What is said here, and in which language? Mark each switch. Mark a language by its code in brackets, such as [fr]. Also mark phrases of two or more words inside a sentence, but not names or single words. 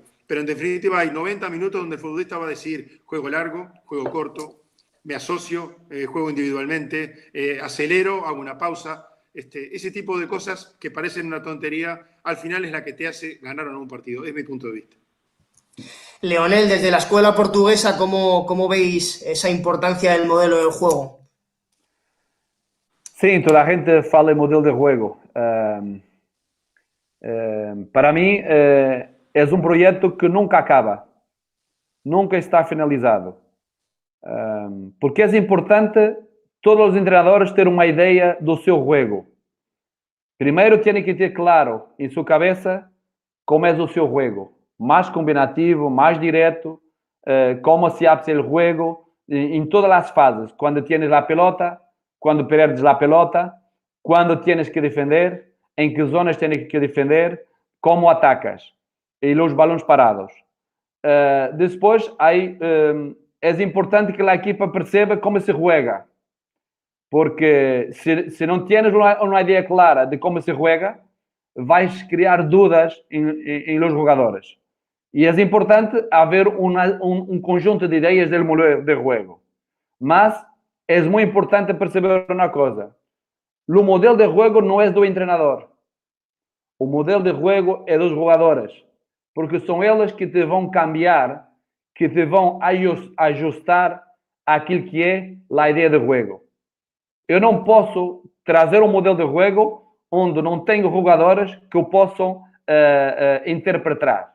[es] Pero en definitiva hay 90 minutos donde el futbolista va a decir juego largo, juego corto, me asocio, juego individualmente, acelero, hago una pausa. Ese tipo de cosas que parecen una tontería, al final es la que te hace ganar o no un partido. Es mi punto de vista. Leonel, desde la escuela portuguesa, ¿cómo veis esa importancia del modelo del juego? [pt] Sim, toda a gente fala em modelo de juego. Para mim, é um projeto que nunca acaba, nunca está finalizado. Porque é importante todos os treinadores ter uma ideia do seu jogo. Primeiro, têm que ter claro em sua cabeça como é o seu jogo. [es] Más combinativo, más directo, cómo se hace el juego en todas las fases. Cuando tienes la pelota, cuando pierdes la pelota, cuando tienes que defender, en qué zonas tienes que defender, cómo atacas y los balones parados. Después, es importante que la [pt] equipa perceba [es] cómo se juega. Porque si no tienes una idea clara de cómo se juega, vais crear dudas en los jugadores. Y es importante haber un conjunto de ideas del modelo de juego. Mas es muy importante perceber una cosa. El modelo de juego no es del entrenador. [pt] O modelo de juego é dos jogadores. Porque são eles que te vão cambiar, que te vão ajustar àquilo que é a ideia de jogo. Eu não posso trazer um modelo de jogo onde não tenho jogadores que o possam interpretar.